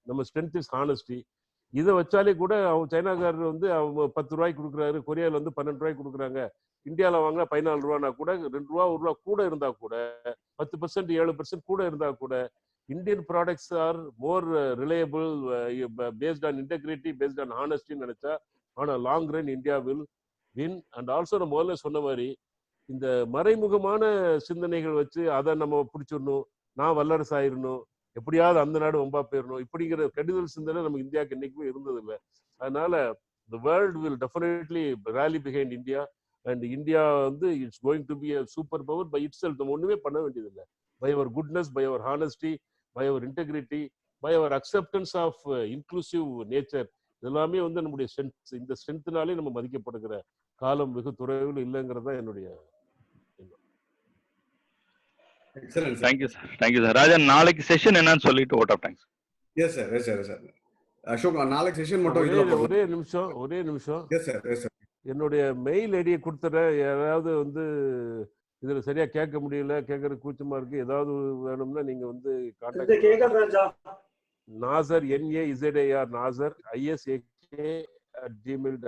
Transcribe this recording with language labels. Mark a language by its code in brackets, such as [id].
[ta] நம்ம strength is honesty. இதை வச்சாலே கூட அவன் சைனாக்காரர் வந்து அவங்க 10 ரூபாய்க்கு கொடுக்குறாரு, கொரியாவில் வந்து 12 ரூபாய்க்கு கொடுக்குறாங்க, இந்தியாவில் வாங்கினா 14 ரூபானா கூட 2 ரூபா 1 ரூபா கூட இருந்தா கூட 10% 7% கூட இருந்தா கூட [en] Indian products are more reliable based on integrity, based on honesty [ta] நினைச்சா [en] on a long run India will win. And also [ta] நம்ம முதல்ல சொன்ன மாதிரி இந்த மறைமுகமான சிந்தனைகள் வச்சு அதை நம்ம பிடிச்சிடணும், நான் வல்லரசு ஆயிடணும், எப்படியாவது அந்த நாடு வம்பா போயிடணும், இப்படிங்கிற கெடுதல் சிந்தனை நம்ம இந்தியாவுக்கு என்னைக்குமே இருந்ததில்லை. அதனால [en] the world will definitely rally behind India and India [ta] வந்து [en] it's going to be a super power by itself. [ta] நம்ம ஒண்ணுமே பண்ண வேண்டியதில்லை. [en] By our goodness, by our honesty, by our integrity, by our acceptance of inclusive nature, [ta] இதெல்லாமே வந்து நம்முடைய strength, இந்த ஸ்ட்ரென்த்னாலே நம்ம மதிக்கப்படுகிற காலம் வெகு தொலைவில் இல்லைங்கிறதா என்னுடைய எண்ணம். [en] excellent [ta] thank you sir, thank you sir. ராஜா, நாளைக்கு செஷன் என்னன்னு சொல்லிட்டு vote of thanks. Yes sir, yes sir, yes sir. Ashok, நாளைக்கு செஷன் மட்டும் ஒரே நிமிஷம். Yes sir, yes sir. என்னுடைய மெயில் ஐடியை கொடுத்துறேன். யாராவது வந்து இதுல சரியா கேட்க முடியல, கேட்கறது கூச்சமா இருக்கு, ஏதாவது வேணும்னா நீங்க வந்து contact Nassar NAZAR Nassar ISAK@gmail.